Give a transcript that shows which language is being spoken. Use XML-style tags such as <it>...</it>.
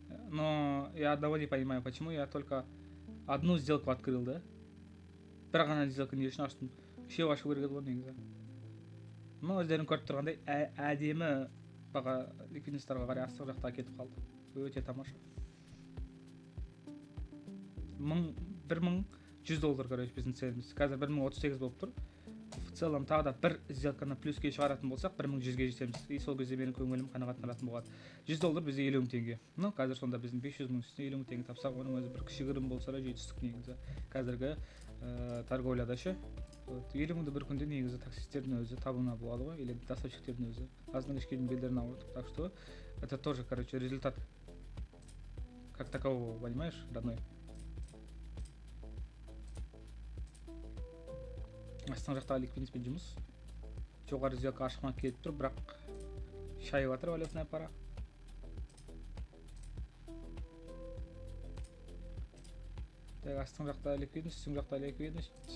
<ru>Но я одного не понимаю, почему я только одну сделку открыл, да?</ru> <kk>Бір ғана сделка не үшін аштым? Үшеу ашу керек еді ғой негізі.</kk> <ru>Но</ru> <kk>өздерің көріп тұрғандай, әдемі баға ликвидностьтарға қарай астық жақта кетіп қалды. Өте тамаша. $1100,</kk> <ru>короче,</ru> <kk>біздің целіміз. Қазір 1038 болып тұр.</kk> <ru>В целом</ru> <kk>тағы да бір сделканы плюске шығаратын болсақ, 1100-ге жетеміз.</kk> <ru>И</ru> <kk>сол кезде менің көңілім қанағаттанатын болады. $100 бізде 50 мың теңге.</kk> <ru>Ну,</ru> <kk>қазір сонда біздің 500 мың үстіне 50 мың теңге тапсақ, оның өзі бір кішігірім болса да жетістік негізі. Қазіргі торговляда ше. 50 мыңды бір күнде негізі таксистердің өзі табуына болады ғой,</kk> <ru>или</ru> <kk>доставщиктердің өзі. Аздан кешкенің белдерін ауыртып.</kk> <ru>Так что это тоже, короче, результат как такового, понимаешь, родной?</ru> <kk>Астың жақтағы ликвидностьпен жұмыс. Жоғары сделка ашықма келіп тұр, бірақ шайып жатыр валютная пара.</kk> <ru>Так,</ru> <kk>астың жақта ликвидность, үстің жақта ликвидность.</kk>